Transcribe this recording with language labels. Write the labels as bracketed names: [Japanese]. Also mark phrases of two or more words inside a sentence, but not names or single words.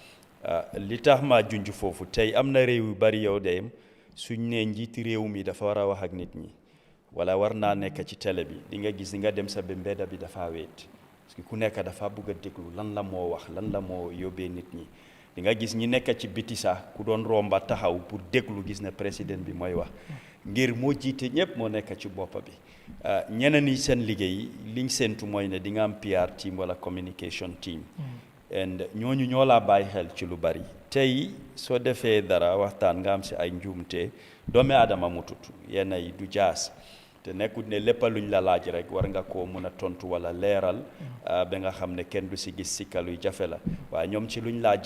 [Wolof] li tax ma junj foofu tey am na réew yu bari yow de suñ ne njiiti réew mi dafa war a wax ak nit ñi wala war naa nekk ci télé bi di nga gis di nga dem sa mbedda bi dafa weet [French] parce que [Wolof] ku nekk dafa bëgg a déglu lan la moo wax lan la moo yóbbee nit ñi di nga gis ñi nekk ci biti sax ku doon romba taxaw pour déglu gis ne président bi mooy wax ngir moo jiite ñëpp moo nekk ci boppa bi ñeneen ñi seen liggéey liñ séntu mooy ne di nga am [English] PR team [Wolof] wala [English] communication team [Wolof] and ñooñu ñoo laa bàyyi xel ci lu bari tey soo defee dara waxtaan nga am si ay njuumte doomi aadama mu tut yenn yi du jaas te nekkut ne lépp luñ la laaj rek war nga koo mën a tontu wala leeral ba nga xam ne kenn du si gis sikkaluy jafe la waaye ñoom ci luñ laa